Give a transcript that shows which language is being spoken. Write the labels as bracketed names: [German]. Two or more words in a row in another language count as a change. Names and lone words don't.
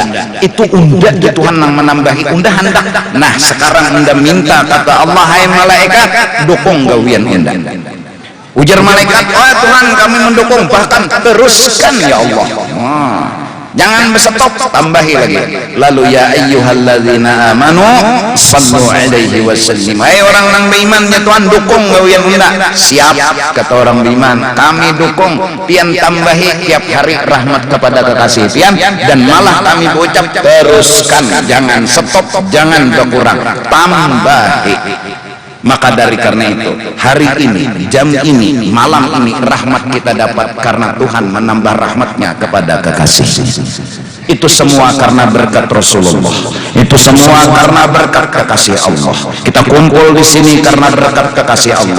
[Banjar] Itu unda ya Tuhan yang menambahi, unda hendak. Nah, sekarang unda minta kata Allah, hai malaikat dukung gawian unda. ujar malaikat, oh Tuhan kami mendukung, bahkan teruskan ya Allah. Jangan berstop, tambahi lagi. [Arabic] Lalu يا أيها الذين آمنوا صلوا عليه وسلموا. [Banjar] Hai orang-orang beriman ya Tuhan dukung gawian unda. Siap kata orang beriman, kami dukung. Pian tambahi tiap hari rahmat kepada kekasih pian, dan malah kami ucap teruskan, jangan stop, jangan berkurang, tambahi. Maka dari karena itu, hari ini, jam ini, malam ini, rahmat kita dapat karena Tuhan menambah rahmatnya kepada kekasih. Itu semua karena berkat Rasulullah. Itu semua karena berkat kekasih Allah. Kita kumpul di sini karena berkat kekasih Allah.